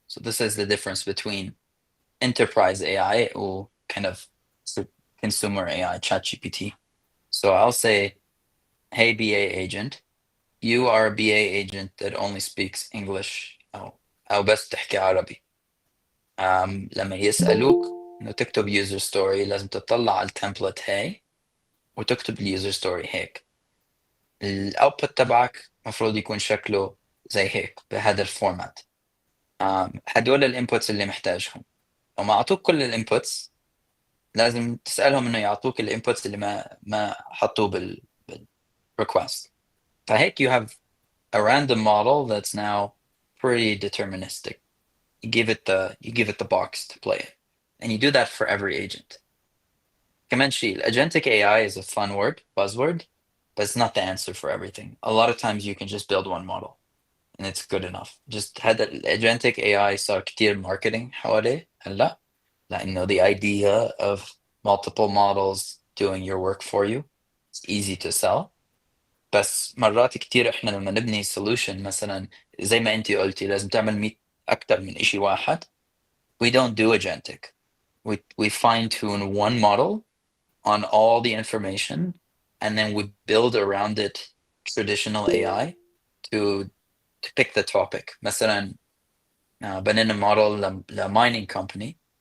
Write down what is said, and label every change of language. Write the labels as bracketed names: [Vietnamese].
[English] So this is the difference between enterprise AI or kind of consumer AI, ChatGPT. So I'll say, hey, BA agent, you are a BA agent that only speaks English [Arabic] أو بس تحكي عربي. لما يسألوك إنه تكتب user story لازم تطلع على التمبلت هاي وتكتب اليوزر ستوري هيك. الاوتبوت تبعك المفروض يكون شكله زي هيك بهذا الفورمات. هدول الانبوتس اللي محتاجهم. لو ما اعطوك كل الانبوتس لازم تسالهم انه يعطوك الانبوتس اللي ما حطوه بالريكوست. فهيك [English] you have a random model that's now pretty deterministic. You give it the box to play it, and you do that for every agent. [Arabic] كمان شيء, [English] agentic AI is a fun word, buzzword, but it's not the answer for everything. A lot of times you can just build one model and it's good enough. Just had the agentic AI [Arabic] صار كتير [English] marketing [Arabic] حواليه هلا, لأنه [English] the idea of multiple models doing your work for you, it's easy to sell. [Arabic] بس مرات كتير احنا لما نبني solution مثلا زي ما انتي قلتي لازم تعمل 100 أكتر من إشي واحد. [English] We don't do agentic. We fine tune one model on all the information, and then we build around it traditional AI to pick the topic. [Arabic] مثلا بنينا [English] model mining company.